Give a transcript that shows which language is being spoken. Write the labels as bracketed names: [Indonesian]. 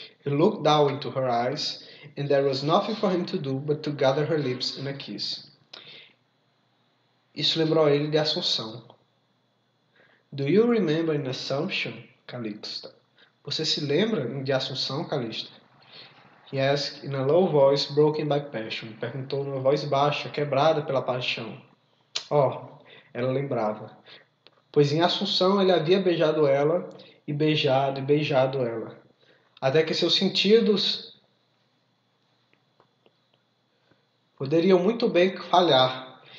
[English] He looked down into her eyes, and there was nothing for him to do but to gather her lips in a kiss. [Portuguese] Isso lembrou ele de Assunção. [English] Do you remember in Assumption, Calixta? [Portuguese] Você se lembra de Assunção, Calixta? [English] He asked in a low voice broken by passion. [Portuguese] Perguntou numa voz baixa, quebrada pela paixão. Oh, ela lembrava. Pois em Assunção ele havia beijado ela, e beijado ela. Até que seus sentidos poderiam muito bem falhar.